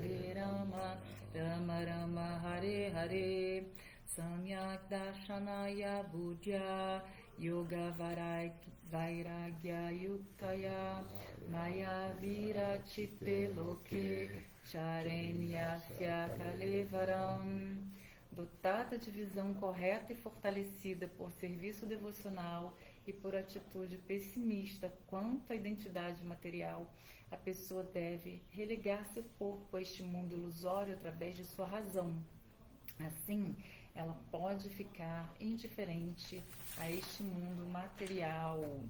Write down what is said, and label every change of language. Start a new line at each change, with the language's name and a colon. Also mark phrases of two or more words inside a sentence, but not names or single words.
Sanskrit: राम राम हरे हरे सम्यक् दर्शनया बुद्ध्या योग वैराग्य युक्तया माया विर चित्ते लोके चरेन्यस्य कलेवरम्.
Portuguese: Dotada de visão correta e fortalecida por serviço devocional e por atitude pessimista quanto à identidade material, a pessoa deve religar seu corpo a este mundo ilusório através de sua razão. Assim, ela pode ficar indiferente a este mundo material.